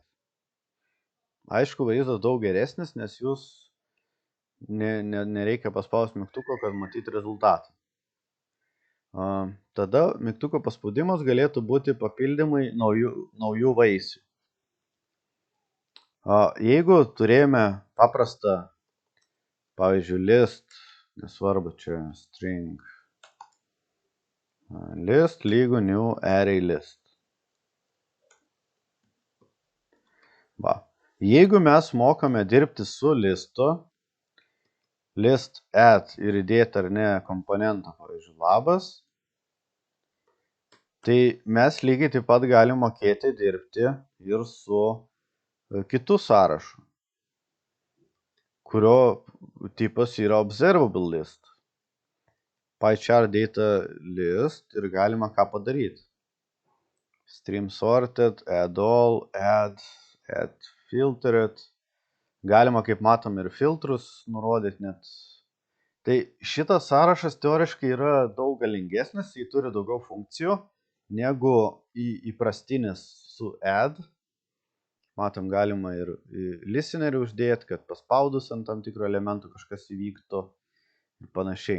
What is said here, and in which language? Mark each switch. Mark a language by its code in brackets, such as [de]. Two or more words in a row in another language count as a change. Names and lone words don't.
[lt] Aišku, vaizdas daug geresnis, nes jūs nereikia paspausti mygtuko, kad matyti rezultatą. Tada mygtuko paspaudimas galėtų būti papildymai naujų vaisių. Jeigu turėjome paprastą, pavyzdžiui, list, nesvarbu čia string, list lygu [en] new array list. [lt] Va. Jeigu mes mokame dirbti su listu, [en] list add [lt] ir įdėti ar ne komponentą, pavyzdžiui, labas, tai mes lygiai taip pat galim mokėti dirbti ir su kitu sąrašu, kurio tipas yra [en] observable list. PyChart data list [lt] ir galima ką padaryti. [en] Stream sorted, add all, add filtered. [lt] Galima, kaip matom, ir filtrus nurodyti net. Tai šitas sąrašas teoriškai yra daug galingesnis, jis turi daugiau funkcijų negu įprastinis su add. Matom, galima ir listenerį uždėti, kad paspaudus ant tam tikro elementų kažkas įvyktų ir panašiai.